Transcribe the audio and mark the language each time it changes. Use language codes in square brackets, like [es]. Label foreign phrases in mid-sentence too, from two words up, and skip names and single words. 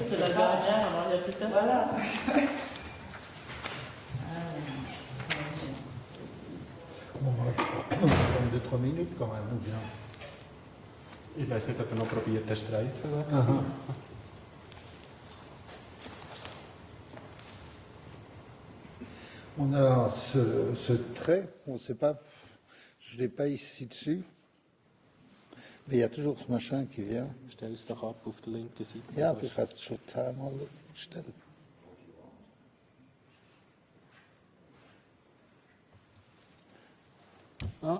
[fr] Voilà. On va prendre 2-3 minutes quand même, ou bien? [de] Ich weiß nicht, ob noch probiert, den Streifen Aha. [fr] On a ce trait, on ne sait pas, je ne l'ai pas ici dessus, mais il y a toujours ce machin qui vient. [de] Stell es doch ab auf der linken Seite. Ja, du kannst schon zweimal stellen. Ah.